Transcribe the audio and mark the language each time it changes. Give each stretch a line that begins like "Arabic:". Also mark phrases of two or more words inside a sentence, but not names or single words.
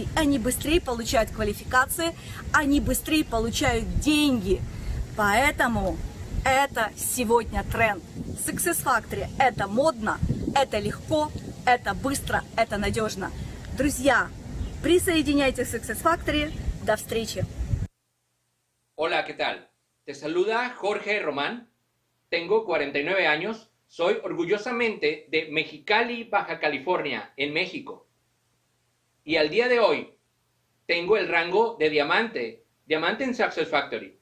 Russian: Они быстрее получают квалификации, они быстрее получают деньги. Поэтому это сегодня тренд. Success Factory – это модно, это легко, это быстро, это надежно. Друзья, присоединяйтесь к Success Factory. До встречи.
Spanish: Hola, ¿qué tal? Te saluda Jorge Román. Tengo 49 años. Soy orgullosamente de Mexicali, Baja California, en México. Y al día de hoy tengo el rango de diamante en Success Factory.